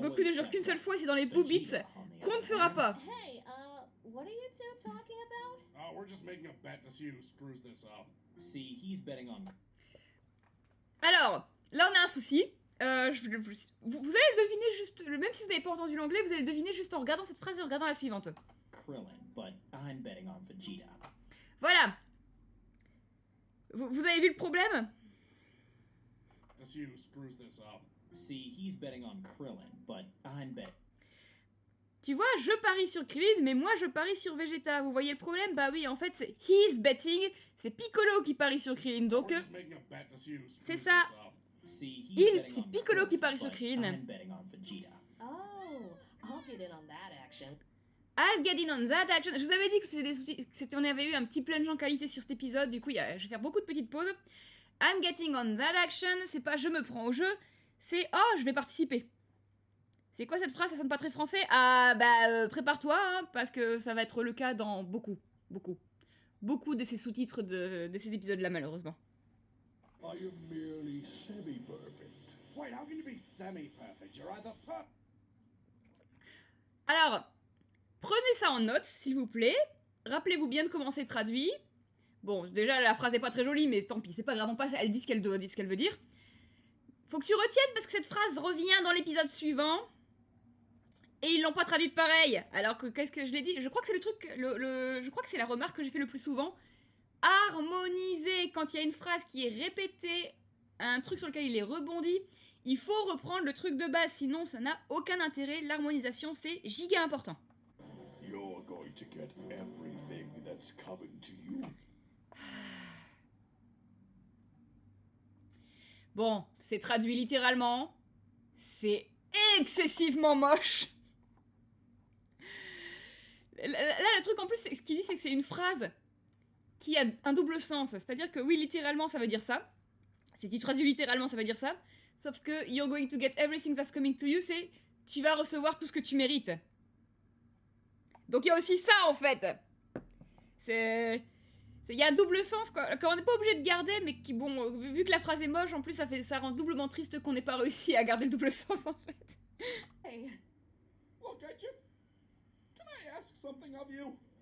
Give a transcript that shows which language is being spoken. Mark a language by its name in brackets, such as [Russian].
[French] Goku ne jure qu'une seule fois, c'est dans les Boobits qu'on ne fera pas. [English] Hey, what are you two talking about? Oh, we're just making a bet to see who screws this up. See, he's betting on. [French] Alors, là on a un souci. Vous allez le deviner juste, même si vous n'avez pas entendu l'anglais, vous allez le deviner juste en regardant cette phrase et en regardant la suivante. [English] Krillin, but I'm betting on Vegeta. [French] Voilà. Vous avez vu le problème? [English] To see who screws this up. See, he's betting on Krillin, but I'm betting. [French] Tu vois, je parie sur Krillin, mais moi je parie sur Vegeta. Vous voyez le problème? Bah oui, en fait, c'est [English] he's betting. [French] C'est Piccolo qui parie sur Krillin, donc c'est ça. C'est Piccolo qui parie sur Krillin. [English] Oh, I'll get in on that action. I'll get in on that action. [French] Je vous avais dit que on avait eu un petit plunge en qualité sur cet épisode, du coup je vais faire beaucoup de petites pauses. [English] I'm getting on that action, [French] c'est pas je me prends au jeu, c'est oh je vais participer. C'est quoi cette phrase? Ça sonne pas très français. Ah bah prépare-toi, hein, parce que ça va être le cas dans beaucoup de ces sous-titres de ces épisodes-là malheureusement. [English] I am merely semi-perfect. Wait, how can you be semi-perfect? You're either [French] Alors, prenez ça en note, s'il vous plaît. Rappelez-vous bien de comment c'est traduit. Bon, déjà, la phrase est pas très jolie, mais tant pis, c'est pas grave, elle dit ce qu'elle veut dire. Faut que tu retiennes, parce que cette phrase revient dans l'épisode suivant. Et ils l'ont pas traduite pareil. Alors que, qu'est-ce que je l'ai dit? Je crois que c'est le truc, je crois que c'est la remarque que j'ai fait le plus souvent. Harmoniser, quand il y a une phrase qui est répétée, un truc sur lequel il est rebondi, il faut reprendre le truc de base, sinon ça n'a aucun intérêt. L'harmonisation, c'est giga important. [English] You're going to get everything that's coming to you. [French] Bon, c'est traduit littéralement. C'est excessivement moche. Là, le truc en plus, ce qu'il dit, c'est que c'est une phrase qui a un double sens. C'est-à-dire que oui, littéralement, ça veut dire ça. Si tu traduis littéralement, ça veut dire ça. Sauf que [English] you're going to get everything that's coming to you, [French] c'est tu vas recevoir tout ce que tu mérites. Donc il y a aussi ça, en fait. Il y a un double sens, quoi, qu'on n'est pas obligé de garder, mais qui, bon, vu que la phrase est moche, en plus, ça rend doublement triste qu'on n'ait pas réussi à garder le double sens, en fait. [English] Hey. Look, Can I ask something of you?